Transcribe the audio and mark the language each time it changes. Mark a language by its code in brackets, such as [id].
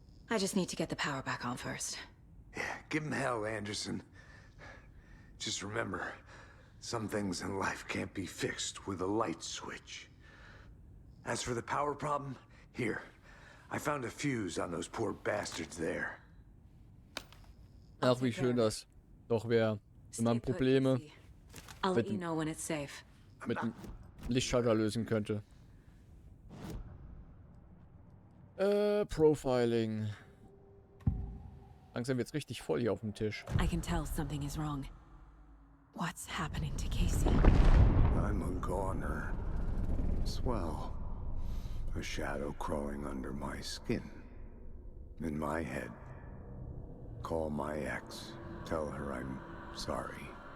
[en] I just need to get the power back on first. Yeah, give him hell, Anderson. Just remember, some things in life can't be fixed with a light switch. As for the power problem, here. I found a fuse on those poor bastards there. [de] Ach, wie schön das doch wäre, wenn man Probleme [en] I'll let [de] mit [en] you know when it's safe. [de] dem Lichtschalter lösen könnte. Profiling. Langsam wird's richtig voll hier auf dem Tisch. [en] I can tell something is wrong. What's happening to Casey? I'm a goner. Swell. A shadow crawling under my skin. In my head. Call my ex. Tell her I'm sorry.